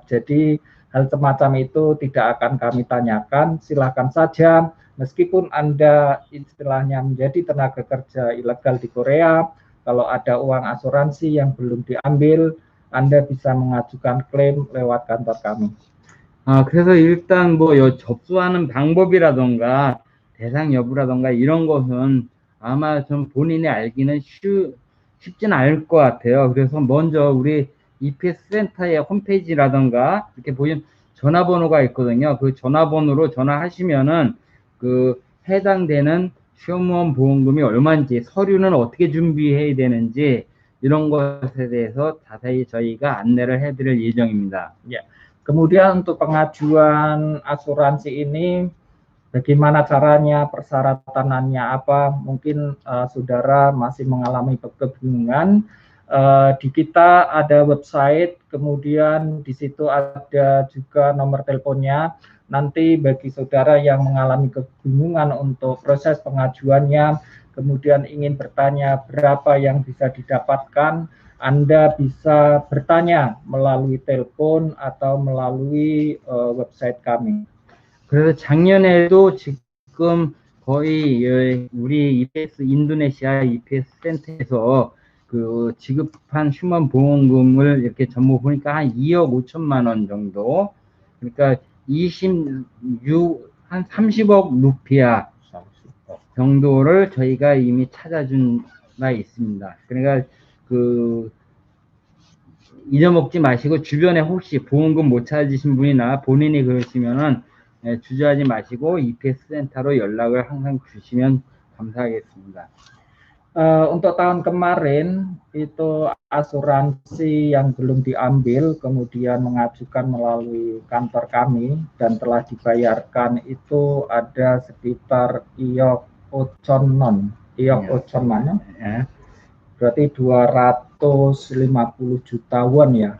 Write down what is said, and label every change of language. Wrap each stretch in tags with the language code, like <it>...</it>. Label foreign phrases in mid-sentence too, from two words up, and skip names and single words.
<id>Jadi hal semacam itu tidak akan kami tanyakan. Silakan saja meskipun Anda istilahnya menjadi tenaga kerja ilegal di Korea, kalau ada uang asuransi yang belum diambil, Anda bisa mengajukan klaim lewat kantor kami.</id> <ko>그래서 일단 접수하는 방법이라던가 대상 여부라던가 이런 것은 아마 좀 본인이 알기는 쉽지는 않을 것 같아요. 그래서 먼저 우리 EPS 센터의 홈페이지라던가 이렇게 보시면 전화번호가 있거든요. 그 전화번호로 전화하시면은 해당되는 휴먼 보험금이 얼마인지, 서류는 어떻게 준비해야 되는지 이런 것에 대해서 자세히 저희가 안내를 해드릴 예정입니다.</ko> <id>Ya. Kemudian untuk pengajuan asuransi ini bagaimana caranya, persyaratannya apa, mungkin saudara masih mengalami kebingungan. Di kita ada website, kemudian di situ ada juga nomor teleponnya. Nanti bagi saudara yang mengalami kebingungan untuk proses pengajuannya, kemudian ingin bertanya berapa yang bisa didapatkan, Anda bisa bertanya melalui telepon atau melalui website kami.</id> <ko>그래서 작년에도 지금 거의 우리 EPS 인도네시아 EPS 센터에서 그 지급한 휴먼 보험금을 이렇게 전부 보니까 한 2억 5천만 원 정도, 그러니까 한 30억 루피아 정도를 저희가 이미 찾아준 바 있습니다. 그러니까 그 잊어먹지 마시고 주변에 혹시 보험금 못 찾으신 분이나 본인이 그러시면은 주저하지 마시고 EPS 센터로 연락을 항상 주시면 감사하겠습니다.</ko> <id>Untuk tahun kemarin itu asuransi yang belum diambil kemudian mengajukan melalui kantor kami dan telah dibayarkan itu ada sekitar</id> <ko>이억 오천만,</ko> <id>berarti 250 juta won ya.</id>